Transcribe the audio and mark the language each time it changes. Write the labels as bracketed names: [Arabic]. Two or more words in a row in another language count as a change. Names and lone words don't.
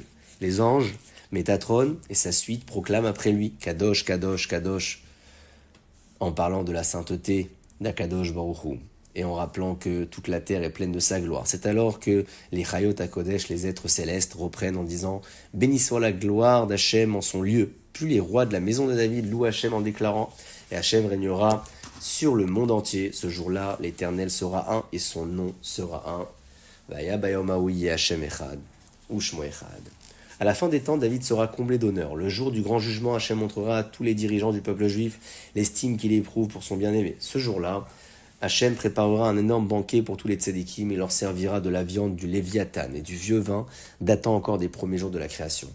[French] Les anges, Métatron et sa suite proclament après lui « [Hebrew] קדוש קדוש קדוש [French] », en parlant de la sainteté d'Akadosh Baruch Hu, et en rappelant que toute la terre est pleine de sa gloire. C'est alors que les [Hebrew] חיות הקודש, [French] les êtres célestes, reprennent en disant « Béni soit la gloire d'Hachem en son lieu ». Puis les rois de la maison de David louent Hachem en déclarant « Et Hachem régnera sur le monde entier. Ce jour-là, l'Éternel sera un et son nom sera un. [Hebrew] והיה ביום ההוא השם אחד ושמו אחד. [French] » À la fin des temps, David sera comblé d'honneur. Le jour du grand jugement, Hachem montrera à tous les dirigeants du peuple juif l'estime qu'il éprouve pour son bien-aimé. Ce jour-là, Hachem préparera un énorme banquet pour tous les tzadikim et leur servira de la viande du Léviathan et du vieux vin datant encore des premiers jours de la création.